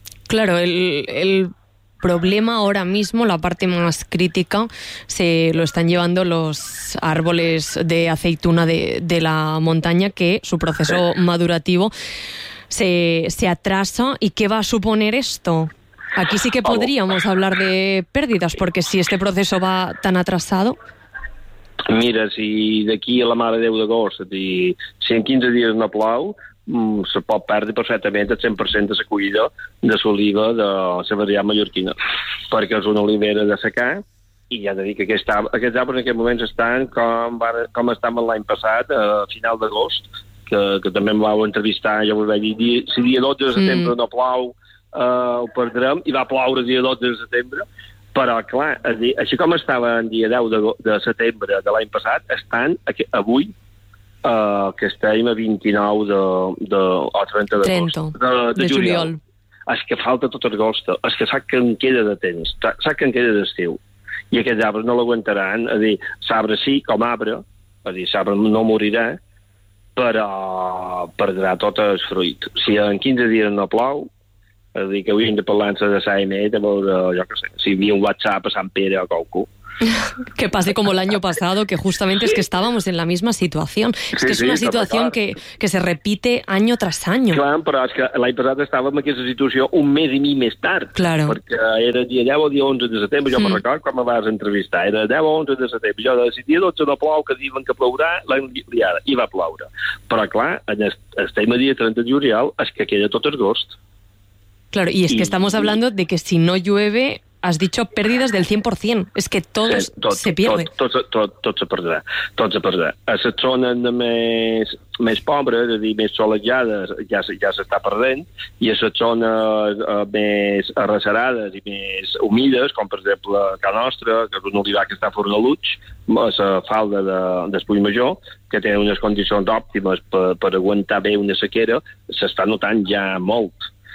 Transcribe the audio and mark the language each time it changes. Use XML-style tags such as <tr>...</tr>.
<es>Claro, el problema ahora mismo, la parte más crítica, se lo están llevando los árboles de aceituna de la montaña, que su proceso madurativo se atrasa. ¿Y qué va a suponer esto? Aquí sí que podríamos hablar de pérdidas, porque si este proceso va tan atrasado...</es> <ca>Mira, si d'aquí a la Mare de Déu d'agost, és a dir, si en 15 dies no plou, se pot perdre perfectament el 100% de la collida de l'oliva de la varietat mallorquina, perquè és una olivera de secà, i ja de dir que aquests arbres en aquest moment estan com estaven l'any passat, a final d'agost, que també em vau entrevistar, ja us vaig dir, si dia 12 de setembre no plou, ho perdrem, i va ploure dia 12 de setembre, però clar, dir, així com estava en dia 10 de setembre de l'any passat, estan avui, que estem a 29 o 30 d'agost, de juliol. És que falta tot agost, és que sap que en queda de temps, sap que en queda d'estiu, i aquests arbres no l'aguantaran, és a dir, l'arbre sí, com arbre, és a dir, l'arbre no morirà, però perdrà tot el fruit. Si en 15 dies no plou, és a dir, que hauríem de parlar-se de l'AMET, a veure, jo què sé, si hi havia un WhatsApp a Sant Pere o a qualcú.</ca> <es>Que pase como el año pasado, que justamente es que estábamos en la misma situación. Es que sí, es una situación que se repite año tras año.</es> <ca>Clar, però és que l'any passat estàvem en aquesta situació un mes i mig més tard.</ca> <es>Claro.</es> <ca>Perquè era dia 10 o dia 11 de setembre, jo me recordo quan me vas entrevistar. Era 10 o 11 de setembre. Jo deia, si dia 12 no plou, que diuen que plourà, l'any liada. I va ploure. Però clar, estem a dia 30 de juliol, és que queda tot agost.</ca> <es>Claro, y es que estamos hablando de que si no llueve, has dicho pérdidas del 100%. Es que todo se pierde.</es> <ca>Tot se perdrà. Tot se perdrà. A la zona més pobra, és a dir, més solejada, ja s'està perdent, i a la zona més arrecerada i més humides, com per exemple la nostra, que és un olivar que està fora de Luig, a la falda d'Espull Major, que té unes condicions òptimes per aguantar bé una sequera, s'està notant ja molt.</ca>